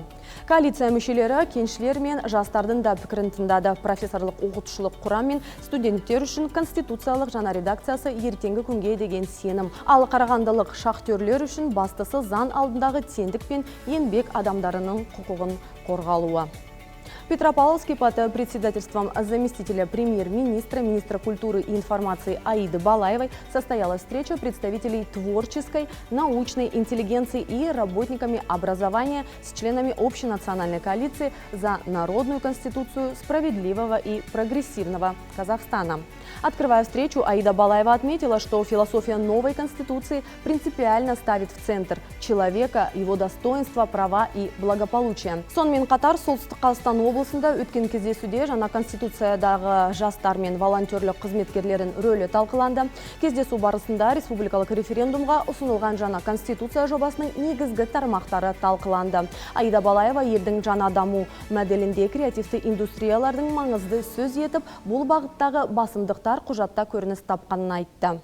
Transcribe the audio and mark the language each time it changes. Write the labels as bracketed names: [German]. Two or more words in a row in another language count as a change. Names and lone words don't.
[Kazakh] Коалиция мүшелері кеншілер мен жастардың да пікірін тыңдады. Профессорлық оқытушылық құрам мен студенттер үшін конституциялық жаңа редакциясы ертеңгі күнге деген сенім. Ал қарағандылық шахтерлер үшін бастысы заң алдындағы теңдік пен еңбек адамдарының құқығын қорғалуы. [Russian] Петропавловске под председательством заместителя премьер-министра, министра культуры и информации Аиды Балаевой состоялась встреча представителей творческой, научной интеллигенции и работниками образования с членами общенациональной коалиции за народную конституцию справедливого и прогрессивного Казахстана. Открывая встречу, Аида Балаева отметила, что философия новой конституции принципиально ставит в центр человека, его достоинства, права и благополучие. [Kazakh] Сонымен қатар Солтүстік Қазақстан облысында өткен кездесуде жаңа конституциядағы жастар мен волонтерлік қызметкерлердің рөлі талқыланды. Кездесу барысында республикалық референдумға ұсынылған жаңа конституция жобасының негізгі тармақтары талқыланды. Аида Балаева елдің жаңа даму моделінде креативті индустриялардың маңызды сөз етіп, бұл бағыттағы басымдықтар құжатта көрініс тапқанын айтты.